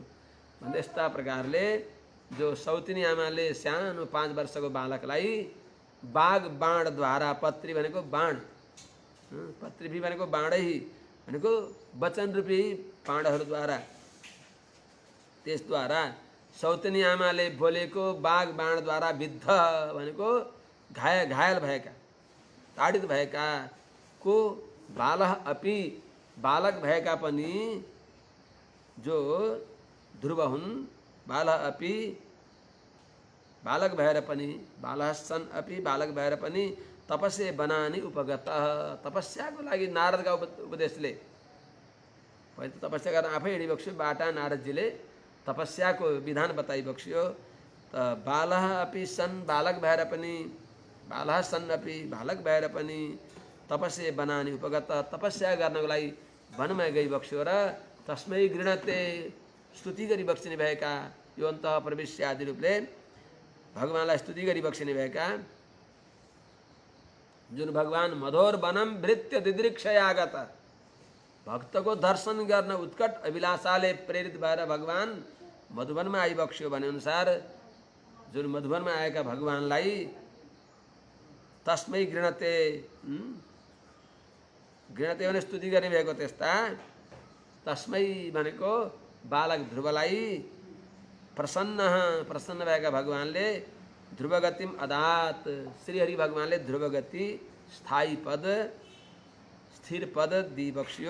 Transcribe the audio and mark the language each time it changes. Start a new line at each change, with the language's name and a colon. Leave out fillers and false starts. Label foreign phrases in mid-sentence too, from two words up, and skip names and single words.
Nepali: भन्दै यस्ता प्रकारले जो सौतिनी आमाले सानो 5 वर्षको बालकलाई बाणद्वारा पत्री भनेको बाण पत्री भनेको बाणै भनेको वचन रूपी बाणहरूद्वारा त्यसद्वारा सौतेनी आमाले बोलेको बाणद्वारा विद्ध भनेको घायल भएका ताडित भएका को
Sanskrit: बालः अपि
Nepali: बालक भएका पनि जो ध्रुव हुन्
Sanskrit: बालः अपि
Nepali: बालक भएर पनि
Sanskrit: बालः सन् अपि
Nepali: बालक भएर पनि
Sanskrit: तपस्या वनानि उपगतः
Nepali: तपस्याको लागि नारदका उपदेशले पहिले त तपस्या गर्न आफै हिँडिबक्स्यो बाटा नारदजीले तपस्याको विधान बताइबक्स्यो। त
Sanskrit: बालः अपि सन्
Nepali: बालक भएर पनि
Sanskrit: बालः सन् अपि
Nepali: बालक भएर पनि
Sanskrit: तपस्या वनानि उपगतः
Nepali: तपस्या गर्नको लागि वनमा गइबक्स्यो र
Sanskrit: तस्मै गृणते
Nepali: स्तुति गरिबक्सिने भएका यो
Sanskrit: अन्तः प्रवेश्य
Nepali: आदि रूपले भगवानलाई स्तुति गरिबक्सिने भएका जुन भगवान
Sanskrit: मधोर वनम भृत्य दिदृक्षयागत
Nepali: भक्तको दर्शन गर्न उत्कट अभिलाषाले प्रेरित भएर भगवान मधुवनमा आइबक्स्यो भने अनुसार जुन मधुवनमा आएका भगवानलाई
Sanskrit: तस्मै गृणते
Nepali: गृणते भने स्तुति गर्ने भएको त्यस्ता तस्मै भनेको बालक ध्रुवलाई प्रसन्न भएका भगवानले
Sanskrit: ध्रुवगतिम अदात
Nepali: श्रीहरि भगवानले ध्रुवगति स्थायी पद स्थिर पद दिइबक्स्यो।